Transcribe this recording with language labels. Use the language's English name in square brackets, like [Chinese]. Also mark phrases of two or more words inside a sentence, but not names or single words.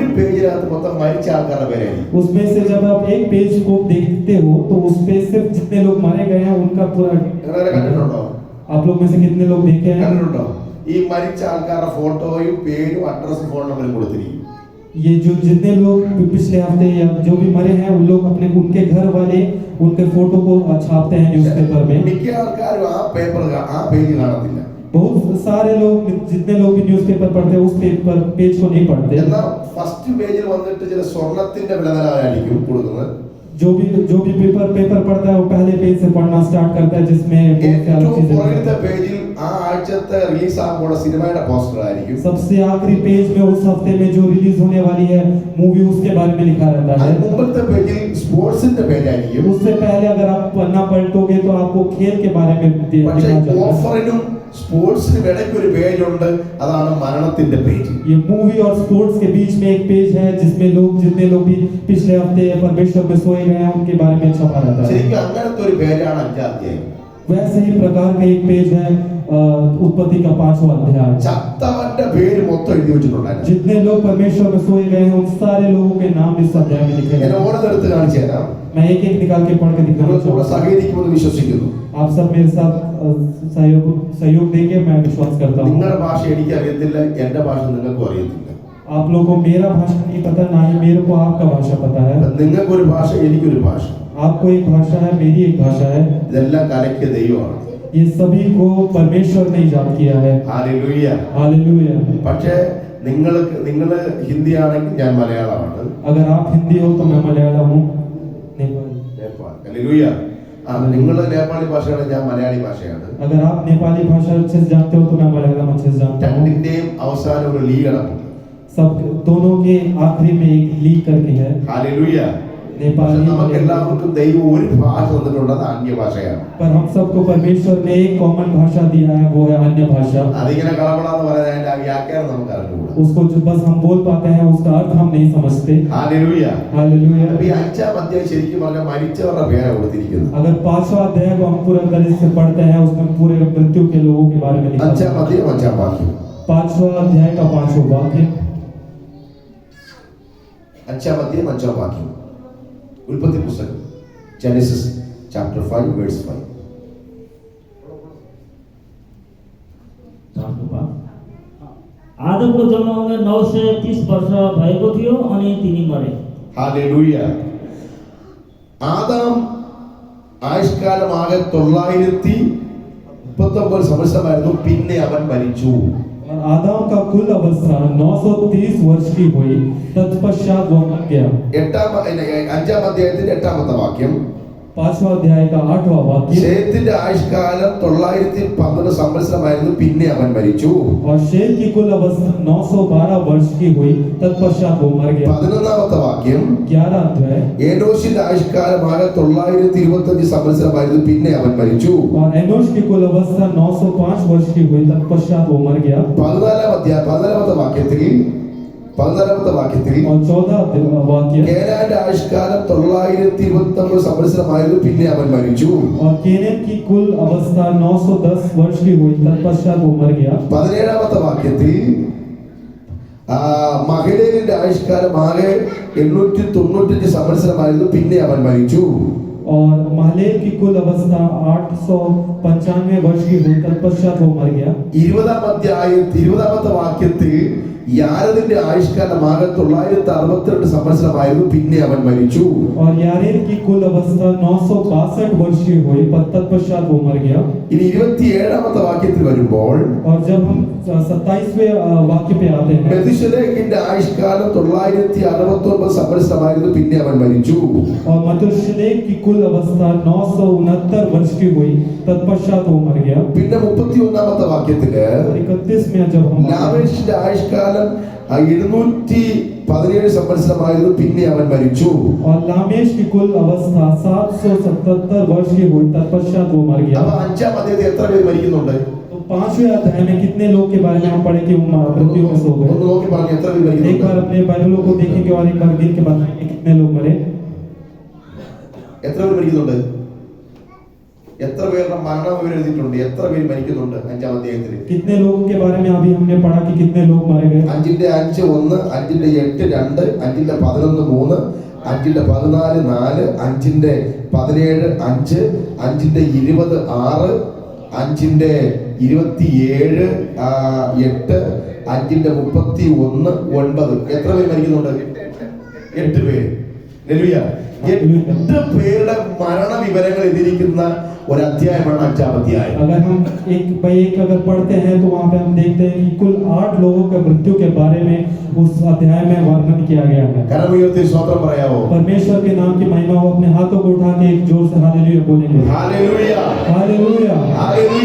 [Malayalam] ഒരു പേജിനകത്ത് മൊത്തം മരിച്ച ആൾക്കാരുടെ പേരായിരിക്കും. [Hindi] उसमें से जब आप एक पेज को देखते हो तो उस पे सिर्फ जितने लोग मारे गए हैं उनका पूरा। [Malayalam] നിങ്ങളെ കണ്ടിട്ടുണ്ടോ? [Hindi] आप लोग में से कितने लोग देखे हैं? [Malayalam] കണ്ടിട്ടുണ്ടോ? ഈ മരിച്ച ആൾക്കാരുടെ ഫോട്ടോയും പേരും അഡ്രസ്സും ഫോൺ നമ്പറും കൊടുത്തിരിക്കും. [Hindi] ये जो जितने लोग पिछले हफ्ते या जो भी मरे हैं उन लोग अपने उनके घर वाले उनके फोटो को छापते हैं न्यूज़पेपर में। [Malayalam] മിക്ക ആൾക്കാരും ആ പേപ്പർ ആ പേജ് കാണത്തില്ല. [Hindi] बहुत सारे लोग जितने लोग भी न्यूज़पेपर पढ़ते हैं उस पेज को नहीं पढ़ते। [Malayalam] എന്നാൽ ഫസ്റ്റ് പേജിൽ വന്നിട്ട് ചില സ്വർണത്തിന്റെ വിലനിലവാരമായിരിക്കും കൊടുക്കുന്നത്. [Hindi] जो भी पेपर पढ़ता है वो पहले पेज से पढ़ना स्टार्ट करता है, जिसमें बहुत सारी [Malayalam] ഏറ്റവും [Hindi] चीजें [Malayalam] പുറകിലത്തെ പേജിൽ ആ ആഴ്ചത്തെ റിലീസ് ആകുമ്പോൾ സിനിമയുടെ പോസ്റ്റർ ആയിരിക്കും. [Hindi] सबसे आखिरी पेज में उस हफ्ते में जो रिलीज होने वाली है मूवी उसके बारे में लिखा रहता है। [Malayalam] അതിന് മുമ്പത്തെ പേജിൽ സ്പോർട്സിന്റെ പേജായിരിക്കും. [Hindi] उससे पहले अगर आप पन्ना पलटोगे तो आपको खेल के बारे में [Malayalam] പക്ഷേ [Hindi] लिखा जाता है। [Malayalam] ഓഫറിനും സ്പോർട്സിനും ഇടയ്ക്ക് ഒരു പേജ് ഉണ്ട്, അതാണ് മരണത്തിന്റെ പേജ്. [Hindi] ये मूवी और स्पोर्ट्स के बीच में एक पेज है जिसमें लोग जितने लोग भी पिछले हफ्ते परमेश्वर में सोए गए हैं उनके बारे में छपा रहता है। [Malayalam] ശരിക്കും അങ്ങനത്തെ ഒരു പേജാണ് 5-ാം അധ്യായം. [Hindi] वैसे ही प्रकार का एक पेज है उत्पत्ति का 5वां अध्याय। [Malayalam] ചത്തവന്റെ പേര് മൊത്തം എഴുതി വെച്ചിട്ടുണ്ടായിരുന്നു. [Hindi] जितने लोग परमेश्वर में सोए गए हैं उन सारे लोगों के नाम इस अध्याय में लिखे [Malayalam] ഞാൻ [Hindi] हैं। [Malayalam] ഓരോന്നെടുത്ത് കാണിച്ചു തരാം. [Hindi] मैं एक एक निकाल के पढ़ के दिखाना [Malayalam] നിങ്ങൾ കൂടെ [Hindi] चाहूँगा। [Malayalam] സഹകരിക്കുമെന്ന് വിശ്വസിക്കുന്നു. [Hindi] आप सब मेरे साथ सहयोग देंगे, मैं विश्वास करता हूँ। [Malayalam] നിങ്ങളുടെ ഭാഷ എനിക്ക് അറിയത്തില്ല, എന്റെ ഭാഷ നിങ്ങൾക്കും അറിയത്തില്ല. [Hindi] आप लोगों को मेरा भाषा नहीं पता, ना ही मेरे को आपका भाषा पता है। [Malayalam] നിങ്ങൾക്കൊരു ഭാഷ, എനിക്കൊരു ഭാഷ. [Hindi] आपको एक भाषा है, मेरी एक भाषा है। [Malayalam] ഇതെല്ലാം കലക്കിയ ദൈവമാണ്. [Hindi] ये सभी को परमेश्वर ने ईजाद किया है। [Malayalam] ഹല്ലേലൂയ. [Hindi] हालेलुया। [Malayalam] പക്ഷേ നിങ്ങൾ ഹിന്ദി ആണെങ്കിൽ ഞാൻ മലയാളമാണ്. [Hindi] अगर आप हिंदी हो तो मैं मलयालम हूँ। नेपाली। [Malayalam] നേപ്പാൾ. ഹല്ലേലൂയ. നിങ്ങൾ നേപ്പാളി ഭാഷയാണ്, ഞാൻ മലയാളി ഭാഷയാണ്. [Hindi] अगर आप नेपाली भाषा अच्छे से जानते हो तो मैं मलयालम अच्छे से जानता हूँ। [Malayalam] രണ്ടിന്റെയും അവസാനം ഒരു ലീ കിടപ്പുണ്ട്. [Hindi] सब दोनों के आखिरी में एक लीक करके है। [Malayalam] ഹല്ലേലൂയ. [Hindi] नेपाली [Malayalam] നമുക്ക് [Hindi] मलयालम। [Malayalam] എല്ലാവർക്കും ദൈവം ഒരു ഭാഷ തന്നിട്ടുണ്ട്, അത് അന്യഭാഷയാണ്. [Hindi] पर हम सबको परमेश्वर ने एक कॉमन भाषा दिया है, वो है अन्य भाषा। [Malayalam] അതിങ്ങനെ കളപടാന്ന് പറയാൻ അതിന്റെ വ്യാഖ്യാനം നമുക്ക് അറിഞ്ഞുകൂടാ. [Hindi] उसको जो बस हम बोल पाते हैं उसका अर्थ हम नहीं समझते। [Malayalam] ഹല്ലേലൂയ. [Hindi] हालेलुया। [Malayalam] അപ്പൊ ഈ 5-ാം അധ്യായം ശരിക്കും പറഞ്ഞാൽ മരിച്ചവരുടെ പേരാണ് കൊടുത്തിരിക്കുന്നത്. [Hindi] अगर 5वां अध्याय को हम पूरा तरह से पढ़ते हैं उसमें पूरे मृत्यु के लोगों के बारे में लिखा है। [Malayalam] 5-ാം അധ്യായം 5-ാം വാക്യം. [Hindi] 5वां अध्याय का 5वां वाक्य। [Malayalam] 5-ാം അധ്യായം 5-ാം വാക്യം. ഉൽപ്പത്തി പുസ്തകം [English] Genesis chapter 5 verse 5. [Nepali] आदमको जन्म उमेर 930 वर्ष भएको थियो अनि तिनी मरे। [Malayalam] ഹല്ലേലൂയ. ആദാം ആയുഷ്കാലമാകെ 939 സംവത്സരമായിരുന്നു. പിന്നെ അവൻ മരിച്ചു. [Hindi] और आदम का कुल अवस्था 930 वर्ष की हुई, तत्पश्चात वो मर गया। [Malayalam] 5-ാം അധ്യായത്തിന്റെ 8-ാമത്തെ വാക്യം. [Hindi] 5वां अध्याय का 8वां वाक्य। [Malayalam] ശേത്തിന്റെ ആയുഷ്കാലം 912 സംവത്സരമായിരുന്നു. പിന്നെ അവൻ മരിച്ചു. [Hindi] और शेत की कुल अवस्था 912 वर्ष की हुई, तत्पश्चात वो मर गया। [Malayalam] 11-ാമത്തെ വാക്യം. [Hindi] 11 अध्याय। [Malayalam] ഏനോശിന്റെ ആയുഷ്കാലമാകെ 925 സംവത്സരമായിരുന്നു. പിന്നെ അവൻ മരിച്ചു. [Hindi] और एनोश की कुल अवस्था 905 वर्ष की हुई, तत्पश्चात वो मर गया। [Malayalam] 14-ാം അധ്യായം 14-ാമത്തെ വാക്യത്തിൽ 14ാമത്തെ വാക്യത്തിൽ [Hindi] और 14 वाक्य, [Malayalam] കേനാന്റെ ആയുഷ്കാലം 929 സംവത്സരമായിരുന്നു, പിന്നെ അവൻ മരിച്ചു. [Hindi] और केनेन की कुल अवस्था 910 वर्ष की हुई, तत्पश्चात वो मर गया. [Malayalam] 17ാമത്തെ വാക്യത്തിൽ മഹലേലിന്റെ ആയുഷ്കാലം ആകെ 895 സംവത്സരമായിരുന്നു, പിന്നെ അവൻ മരിച്ചു. [Hindi] और महलेल की कुल अवस्था 895 वर्ष की हुई, तत्पश्चात वो मर गया. [Malayalam] 20ാമത്തെ വാക്യത്തിൽ യാരെദിന്റെ ആയുഷ്കാലം ആകെ 962 സംവത്സരമായിരുന്നു, പിന്നെ അവൻ മരിച്ചു. [Hindi] और यारेद की कुल अवस्था 962 वर्ष की हुई, तत्पश्चात वो मर गया. [Malayalam] ഇനി 27ാമത്തെ വാക്യത്തിൽ വരുമ്പോൾ [Hindi] और जब हम 27वें वाक्य पे आते हैं, [Malayalam] മെഥുശലേഖിന്റെ ആയുഷ്കാലം 969 സംവത്സരമായിരുന്നു, പിന്നെ അവൻ മരിച്ചു. [Hindi] और मथुशलेख की कुल अवस्था 969 वर्ष की हुई, तत्पश्चात वो मर गया. [Malayalam] പിന്നെ 31ാമത്തെ വാക്യത്തില് [Hindi] 31 में जब हम [Malayalam] ലാമേഷിന്റെ ആയുഷ്കാലം 717 സംവത്സരമായിരുന്നു, പിന്നെ അവൻ മരിച്ചു. [Hindi] और लामेश की कुल अवस्था 777 वर्ष की हुई, तत्पश्चात वो मर गया. [Malayalam] അപ്പൊ 5ാം അധ്യായത്തിൽ എത്ര പേര് മരിക്കുന്നുണ്ട്? [Hindi] तो 5वें अध्याय में कितने लोग के बारे में हम पढ़े कि वो मृत्यु में सो गए? [Malayalam] ഒന്ന് നോക്കി പറഞ്ഞു, എത്ര പേര് [Hindi] एक [Malayalam] മരിക്കുന്നുണ്ട്? [Hindi] बार अपने बाइबलों को देखेंगे और एक बार दिन के बाद कितने लोग मरे. [Malayalam] എത്ര പേര് മരിക്കുന്നുണ്ട്? എത്ര പേരുടെ മരണം വിവരം എഴുതിയിട്ടുണ്ട്? എത്ര പേര് മരിക്കുന്നുണ്ട് 5ാം അധ്യായത്തിൽ? [Hindi] कितने लोगों के बारे में अभी हमने पढ़ा कि कितने लोग मारे गए. [Malayalam] 5ന്റെ 5 1, 5ന്റെ 8 2, 5ന്റെ 11 3, 5ന്റെ 14 4, 5ന്റെ 17 5, 5ന്റെ 20 6, 5ന്റെ 27 8, 5ന്റെ 31 9. എത്ര പേര് മരിക്കുന്നുണ്ട്? 8 പേര്. ഹല്ലേലൂയ. 8 പേരുടെ മരണ വിവരങ്ങൾ എഴുതിയിരിക്കുന്ന ഒരു അധ്യായമാണ് 5ാം അധ്യായം. [Hindi] अगर हम एक बाय एक अगर पढ़ते हैं तो वहाँ पे हम देखते हैं कि कुल 8 लोगों के मृत्यु के बारे में उस अध्याय में वर्णन किया गया है. [Malayalam] കരം ഉയർത്തി സ്തോത്രം പറയാവോ? [Hindi] परमेश्वर के नाम की महिमा हो. अपने हाथों को उठा के एक जोर से हालेलुया बोलेंगे. [Malayalam] ഹല്ലേലൂയ, [Hindi] हालेलुया, [Malayalam] ഹല്ലേലൂയ.